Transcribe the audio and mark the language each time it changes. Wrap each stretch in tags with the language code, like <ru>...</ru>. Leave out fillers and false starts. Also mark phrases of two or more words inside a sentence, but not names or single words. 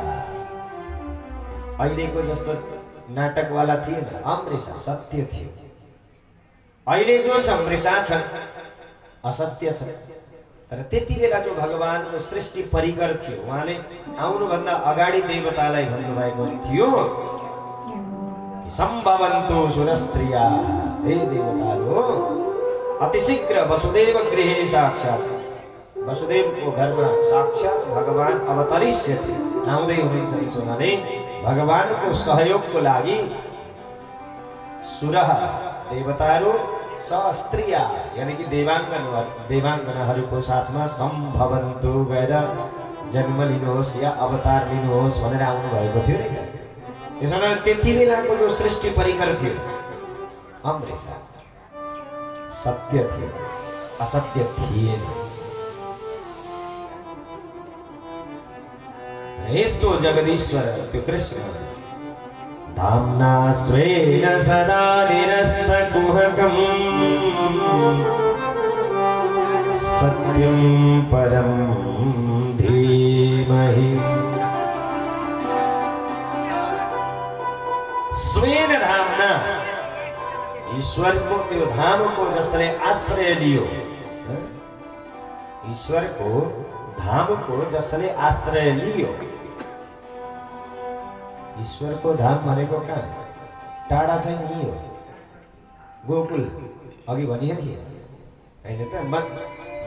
<ne>अहिलेको जस्तो नाटकवाला थिएन, अमृषा सत्य थियो। अहिले जो छ मृषा छ, असत्य छ। तर त्यति बेला जो भगवानको सृष्टि परिकर थियो, उहाँले आउनुभन्दा अगाडि देवतालाई भन्नुभएको थियो</ne> <sa>सम्भवन्तु सुरस्त्रिया,</sa> <ne>हे देवताहरू</ne> <sa>अतिशीघ्र वसुदेव गृहे साक्षात्,</sa> <ne>वसुदेवको घरमा साक्षात्</ne> <sa>भगवान अवतरिष्यति,</sa> <ne>आउँदै हुनुहुन्छ। त्यसो भने भगवानको सहयोगको लागि सुरह देवताहरू सहस्त्रिया यानी कि देवाङ्गनाहरूको साथमा सम्भवन्तु गएर जन्म लिनुहोस् या अवतार लिनुहोस् भनेर आउनु भएको थियो नि। त्यसो भने त्यति बेलाको जो सृष्टि परिकर थियो अमृषा सत्य थियो, असत्य थिएन। यस्तो जगदीश्वर त्यो</ne> <sa>कृष्ण धाम्ना स्वेन सदा निरस्तकुहकम् सत्यं परं धीमहि। स्वेन धाम्ना,</sa> <ne>ईश्वर को त्यो धाम को जसले आश्रय लियो, ईश्वर को धाम को जसले आश्रय लियो। ईश्वर को धाम भनेको कहाँ? टाढा चाहिँ नि हो, गोकुल अघि भनिए नि हैन त?</ne>